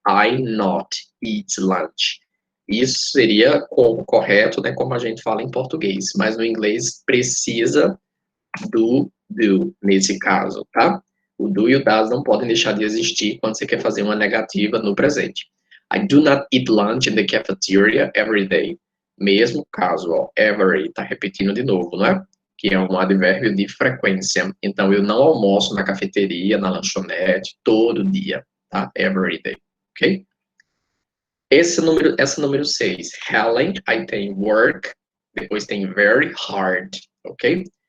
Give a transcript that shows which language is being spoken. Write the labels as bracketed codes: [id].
[en] I not eat lunch. [pt] Isso seria correto, né, como a gente fala em português, mas no inglês precisa do, nesse caso, tá? O do e o das não podem deixar de existir quando você quer fazer uma negativa no presente. [en] I do not eat lunch in the cafeteria every day. [pt] Mesmo caso, ó, every, tá repetindo de novo, não é? Que é um advérbio de frequência. Então, eu não almoço na cafeteria, na lanchonete, todo dia, tá? [en] Every day, [pt] ok? Essa número 6, Helen, aí tem work, depois tem very hard, ok?